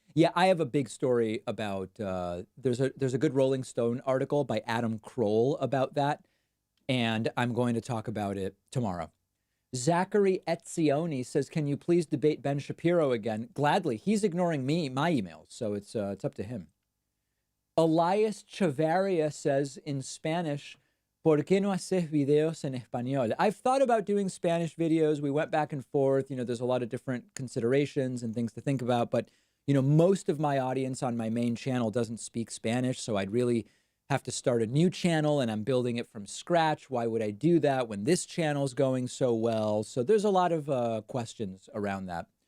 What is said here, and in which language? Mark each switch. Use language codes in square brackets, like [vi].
[en] Yeah, I have a big story about, there's a good Rolling Stone article by Adam Kroll about that, and I'm going to talk about it tomorrow. Zachary Etzioni says, can you please debate Ben Shapiro again? Gladly. He's ignoring my emails, so it's up to him. [es] Elias Chavarria [en] says in Spanish, [es] ¿Por qué no haces videos en español? [en] I've thought about doing Spanish videos. We went back and forth. There's a lot of different considerations and things to think about. But, most of my audience on my main channel doesn't speak Spanish. So I'd really have to start a new channel and I'm building it from scratch. Why would I do that when this channel's going so well? So there's a lot of questions around that.